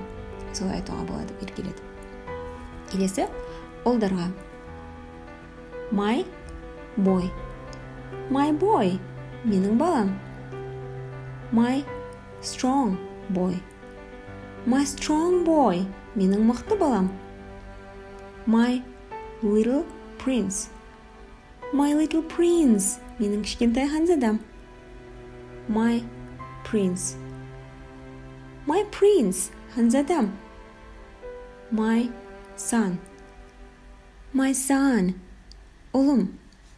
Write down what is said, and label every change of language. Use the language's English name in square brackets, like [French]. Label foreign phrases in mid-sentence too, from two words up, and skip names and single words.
[Kazakh] Солай айтуға болады, еркелетіп. Келесі ұлдарға. [English] My boy. My boy, [Kazakh] менің балам. [English] My strong boy. My strong boy, [Kazakh] менің мықты балам. [English] My little prince. My little prince, [Kazakh] менің кішкентай ханзадам. [English] My prince. My prince, ханзадам. My son. My son, [Kazakh] ұлым.